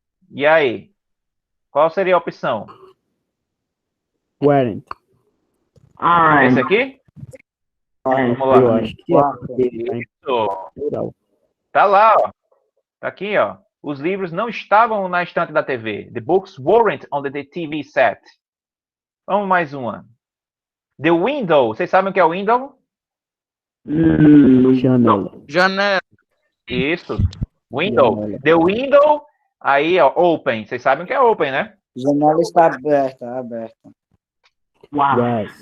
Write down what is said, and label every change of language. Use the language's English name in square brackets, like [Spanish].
[Portuguese] E aí? Qual seria a opção? [English] Weren't. [Portuguese] Esse aqui? Vamos lá. Eu acho que é. Isso. Tá lá, ó. Tá aqui, ó. Os livros não estavam na estante da TV. [English] The books weren't on the TV set. [Portuguese] Vamos mais uma. [English] The window. [Portuguese] Vocês sabem o que é window? Janela. Janela. Isso. Window. [English] The window. [Portuguese] Aí, ó, open. Vocês sabem o que é open, né? Janela está aberta. [English] Was.